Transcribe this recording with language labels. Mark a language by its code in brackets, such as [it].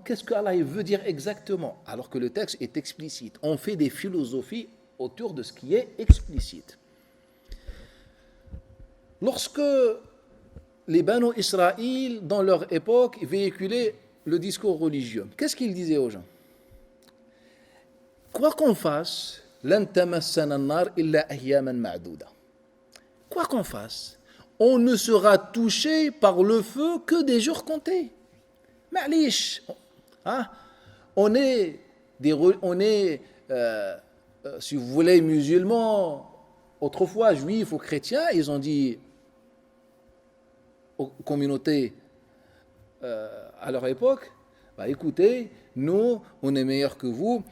[fr] Qu'est-ce que Allah veut dire exactement? Alors que le texte est explicite. On fait des philosophies autour de ce qui est explicite. Lorsque les Banu Israël, dans leur époque, véhiculaient le discours religieux. Qu'est-ce qu'ils disaient aux gens? Quoi qu'on fasse, [ar] لن تمسنا النار إلا أياما معدودة. [fr] Quoi qu'on fasse, on ne sera touché par le feu que des jours comptés. Ma'lish, hein? On est, si vous voulez, musulmans, autrefois juifs ou chrétiens, ils ont dit aux communautés à leur époque, bah écoutez, nous, on est meilleurs que vous.